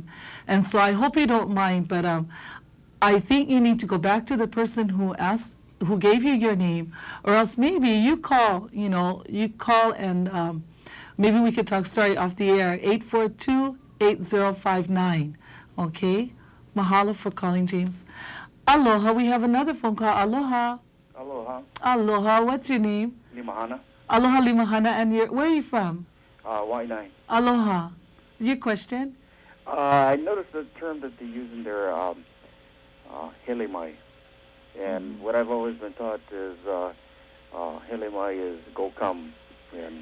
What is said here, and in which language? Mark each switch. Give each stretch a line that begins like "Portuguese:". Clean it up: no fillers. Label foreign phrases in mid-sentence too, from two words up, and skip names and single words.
English: And so I hope you don't mind, but I think you need to go back to the person who gave you your name, or else maybe you call and maybe we could talk story off the air, 842-8059, okay? Mahalo for calling, James. Aloha, we have another phone call. Aloha. Aloha. Aloha, what's your name? Limahana. Aloha Limahana, and where are you from? Wai'nai. Aloha. Your question? I noticed the term that they use in their
Hawaiian: hele mai.
English: And what I've always been taught is
Hawaiian: hele mai
English: is go come. And